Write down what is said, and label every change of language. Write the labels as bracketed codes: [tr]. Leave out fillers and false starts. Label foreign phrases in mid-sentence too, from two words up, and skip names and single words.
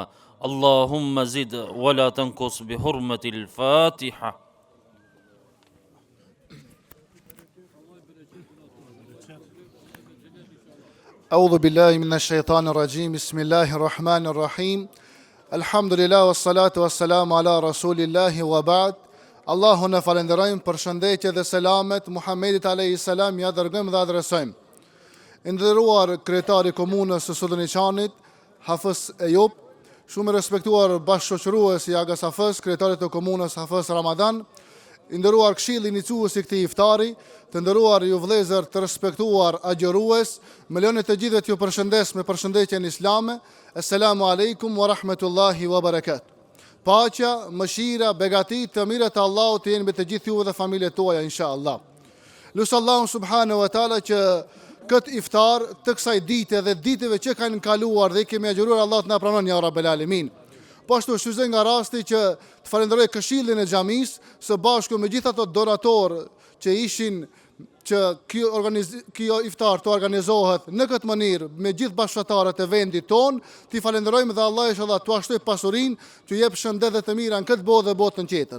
[ar] اللهم زد ولا تنقص بحرمة الفاتحة. أعوذ بالله من الشيطان الرجيم. بسم الله الرحمن الرحيم. الحمد لله والصلاة والسلام على رسول الله وبعد. [sq] Allahun e falenderojmë për shëndetje dhe selamet Muhammedit [ar] عليه السلام, [sq] ja dërgojmë dhe adresojmë. Nderuar kryetari komunës së Sulliniqanit, Hafiz Eyub, shumë respektuar bashkëshoqërues i Aga Safës, kryetarit të komunës Hafiz Ramadan, i nderuar këshilli iniciues i këtij iftari, të nderuar ju vëllezër të respektuar agjërues, me lejen e të gjithëve t'ju përshëndes me përshëndetjen islame. [ar] السلام عليكم ورحمة الله وبركاته. [sq] Paqja, mëshira, begatit të mira të Allahut të jenë me të gjithë juve dhe familjet tuaja inshallah. Lusë Allahun [ar] سبحانه وتعالى [sq] që këtë iftar të kësaj dite dhe ditëve që kanë kaluar dhe kemi agjëruar, Allah të na pranon [ar] يا رب العالمين. [sq] Po ashtu shfrytëzoj nga rasti që të falenderoj këshillin e xhamisë së bashku me gjithë ato donatorë që ishin që kjo iftar të organizohet në këtë mënyrë me gjithë bashkëtarët e vendit ton, t'i falenderojmë dhe Allah inshallah t'u ashtoj pasurinë, t'u jep shëndet dhe të mira në këtë botë dhe botën tjetër.